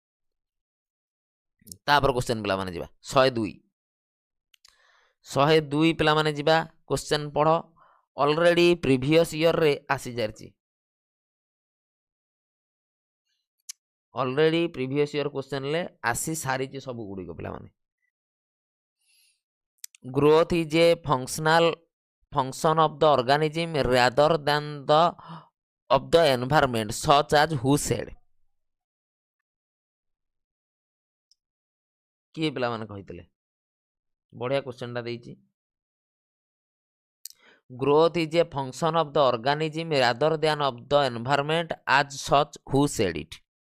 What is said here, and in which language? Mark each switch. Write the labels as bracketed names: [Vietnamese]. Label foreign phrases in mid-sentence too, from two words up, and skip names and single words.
[Odia] ତାପରେ କ୍ୱେଶ୍ଚନ୍ ପିଲାମାନେ ଯିବା 102 ପିଲାମାନେ ଯିବା। କ୍ୱେଶ୍ଚନ୍ ପଢ଼। [English] already previous yearରେ [Odia] ଆସିଯାଇଛି। [English] already previous questionରେ year [Odia] ଆସି ସାରିଛି ସବୁ ଗୁଡ଼ିକ ପିଲାମାନେ। [English] Growth is a function of the organism rather than of the environment such as who said। [Odia] କିଏ ପିଲାମାନେ କହିଥିଲେ? ବଢ଼ିଆ କ୍ୱେଶ୍ଚନ୍ଟା ଦେଇଛି। [English] Growth is a function of the organism rather than of the environment as such who said it.